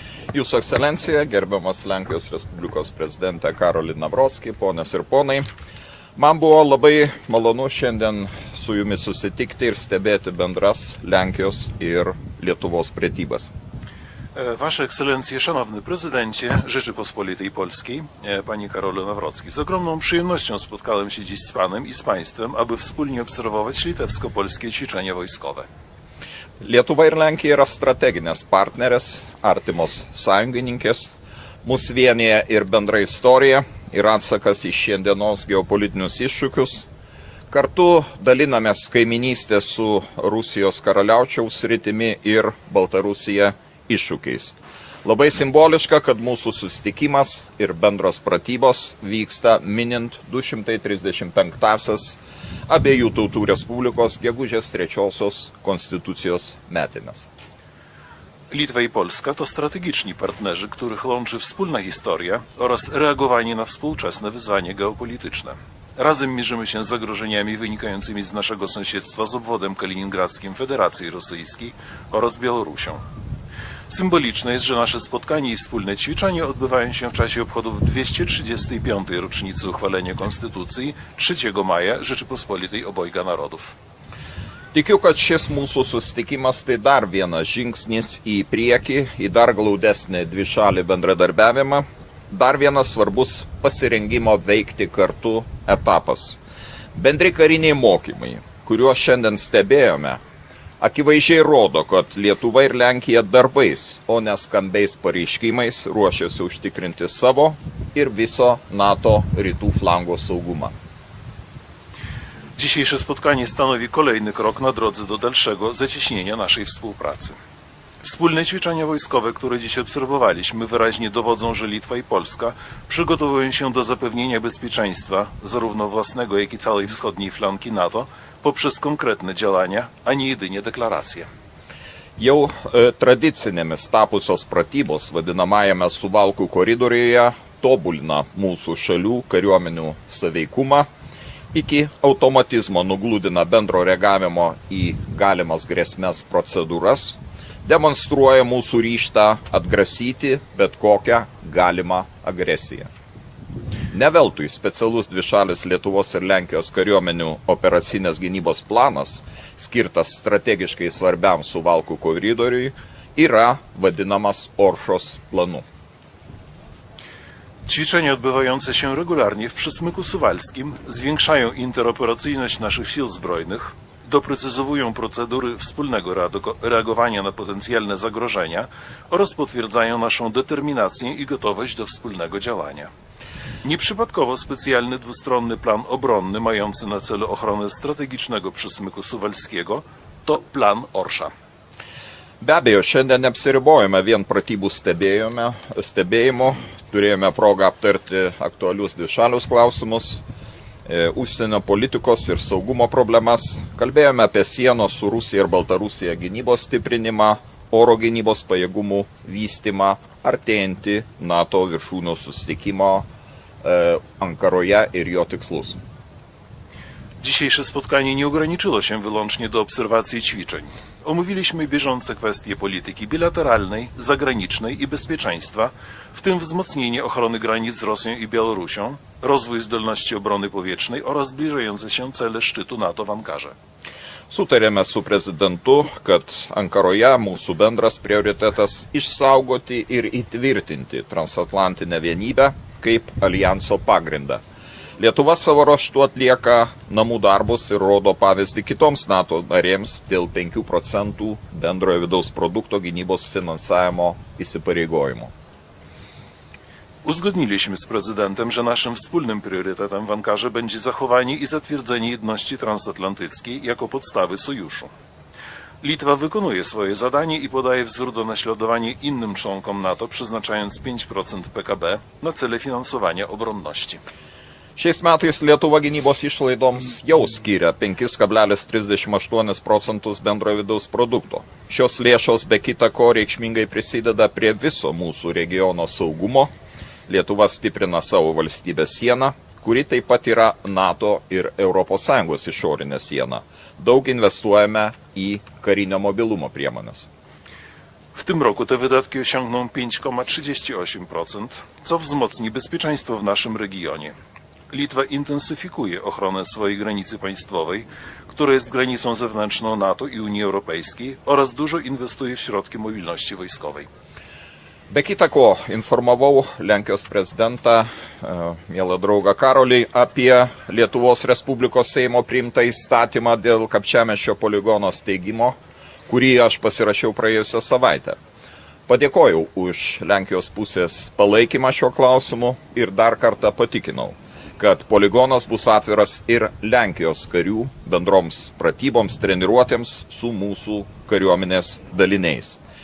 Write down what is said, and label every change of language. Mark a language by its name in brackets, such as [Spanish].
[Lithuanian] Jūsų ekscelencija, gerbiamas Lenkijos Respublikos prezidentė Karoli Nawrocki, ponios ir ponai, man buvo labai malonu šiandien su jumis susitikti ir stebėti bendras Lenkijos ir Lietuvos pratybas. [Polish] Wasze Ekscelencje, Szanowny Prezydencie Rzeczypospolitej Polskiej, Panie Karolu Nawrocki, z ogromną przyjemnością spotkałem się dziś z Panem i z Państwem, aby wspólnie obserwować litewsko-polskie ćwiczenia wojskowe. [Lithuanian] Lietuva ir Lenkija yra strateginės partnerės, artimos sąjungininkės, mus vienyje ir bendra istorija ir atsakas į šiandienos geopolitinius iššūkius. Kartu dalinamės kaiminystę su Rusijos karaliaučiaus sritimi ir Baltarusija iššūkiais. Labai simboliška, kad mūsų susitikimas ir bendros pratybos vyksta minint 235-asias abiejų tautų Respublikos gegužės 3 konstytucijos metinės. [Polish] Litwa i Polska to strategiczni partnerzy, których łączy wspólna historia oraz reagowanie na współczesne wyzwania geopolityczne. Razem mierzymy się z zagrożeniami wynikającymi z naszego sąsiedztwa z obwodem kaliningradzkim Federacji Rosyjskiej oraz Białorusią. Symboliczne jest, że nasze spotkanie i wspólne ćwiczenia odbywają się w czasie obchodów 235. rocznicy uchwalenia Konstytucji 3 maja Rzeczypospolitej Obojga Narodów. [Lithuanian] Tikiu, kad šis mūsų susitikimas tai dar vienas žingsnis į priekį, į dar glaudesnį dvišalį bendradarbiavimą, dar vienas svarbus pasirengimo veikti kartu etapas. Bendri kariniai mokymai, kuriuos šiandien stebėjome, akivaizdžiai rodo, kad Lietuva ir Lenkija darbais, o ne skambiais pareiškimais ruošiasi užtikrinti savo ir viso NATO rytų flango saugumą. [Polish] Dzisiejsze spotkanie stanowi kolejny krok na drodze do dalszego zacieśnienia naszej współpracy. Wspólne ćwiczenia wojskowe, które dziś obserwowaliśmy, wyraźnie dowodzą, że Litwa i Polska przygotowują się do zapewnienia bezpieczeństwa zarówno własnego, jak i całej wschodniej flanki NATO poprzez konkretne działania, a nie jedynie deklaracje. [Lithuanian] Jau tradicinėmis tapusios pratybos vadinamajame Suvalkų koridoriuje tobulina mūsų šalių kariuomenių saveikumą, iki automatizmo nugludina bendro reagavimo į galimas grėsmes procedūras, demonstruoja mūsų ryžtą atgrasyti bet kokią galimą agresiją. Ne veltui specialus dvišalis Lietuvos ir Lenkijos kariuomenių operacinės gynybos planas, skirtas strategiškai svarbiam Suvalkų koridoriui, yra vadinamas Oršos planu. [Polish] Ćwiczenia odbywające się regularnie w Przysmyku Suwalskim zwiększają interoperacyjność naszych sił zbrojnych, doprecyzowują procedury wspólnego reagowania na potencjalne zagrożenia oraz potwierdzają naszą determinację i gotowość do wspólnego działania. Nieprzypadkowo specjalny dwustronny plan obronny mający na celu ochronę strategicznego Przysmyku Suwalskiego to plan Orsza. [Lithuanian] Be abejo, šiandien neapsiribojame vien pratybų stebėjimu, turėjome progą aptarti aktualius dvišalius klausimus, užsienio politikos ir saugumo problemas, kalbėjome apie sienos su Rusija ir Baltarusija gynybos stiprinimą, oro gynybos pajėgumų vystymą, artėjantį NATO viršūnių susitikimo Ankaroje ir jo tikslus. [Polish] Dzisiejsze spotkanie nie ograniczyło się wyłącznie do obserwacji ćwiczeń. Omówiliśmy bieżące kwestie polityki bilateralnej, zagranicznej i bezpieczeństwa, w tym wzmocnienie ochrony granic z Rosją i Białorusią, rozwój zdolności obrony powietrznej oraz zbliżające się cele szczytu NATO w Ankarze. [Lithuanian] Sutarėme su prezidentu, kad Ankaroje mūsų bendras prioritetas išsaugoti ir įtvirtinti transatlantinę vienybę kaip alijanso pagrindą. Lietuva savo ruožtu atlieka namų darbus ir rodo pavyzdį kitoms NATO narėms dėl 5% bendrojo vidaus produkto gynybos finansavimo įsipareigojimo. [Polish] Uzgodniliśmy z prezydentem, że naszym wspólnym priorytetem w Ankarze będzie zachowanie i zatwierdzenie jedności transatlantyckiej jako podstawy sojuszu. Litwa wykonuje swoje zadanie i podaje wzór do naśladowania innym członkom NATO, przeznaczając 5% PKB na cele finansowania obronności. [Lithuanian] Šiais metais Lietuva gynybos išlaidoms jau skiria 5,38 procentus bendrojo vidaus produkto. Šios lėšos be kita ko reikšmingai prisideda prie viso mūsų regiono saugumo. Lietuva stiprina savo valstybės sieną, kuri taip pat yra NATO ir ES išorinė siena. Daug inwestuojame į karinio mobilumo priemonės. [Polish] W tym roku te wydatki osiągną 5,38%, co wzmocni bezpieczeństwo w naszym regionie. Litwa intensyfikuje ochronę swojej granicy państwowej, która jest granicą zewnętrzną NATO i Unii Europejskiej, oraz dużo inwestuje w środki mobilności wojskowej. [Lithuanian] Be kita ko, informavau Lenkijos prezidentą, mielą draugą Karolį, apie Lietuvos Respublikos Seimo priimtą įstatymą dėl Kapčiamiesčio poligono steigimo, kurį aš pasirašiau praėjusią savaitę. Padėkojau už Lenkijos pusės palaikymą šio klausimu ir dar kartą patikinau, kad poligonas bus atviras ir Lenkijos karių bendroms pratyboms treniruotėms su mūsų kariuomenės daliniais.